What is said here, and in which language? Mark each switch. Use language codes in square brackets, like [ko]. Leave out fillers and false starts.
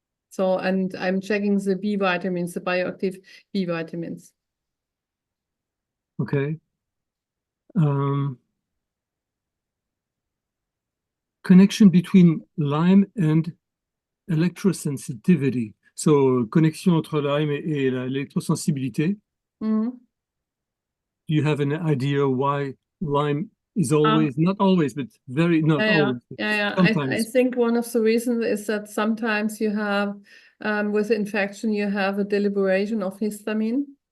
[en] So, and I'm checking the B vitamins, the bioactive B vitamins. Okay. Connection between Lyme and electrosensitivity. [fr] So, connexion entre Lyme et l'électrosensibilité. Mm-hmm. [en] Do you have an idea why Lyme is always, not always, but not always. I think one of the reasons is that sometimes you have, with infection, you have a deliberation of histamine.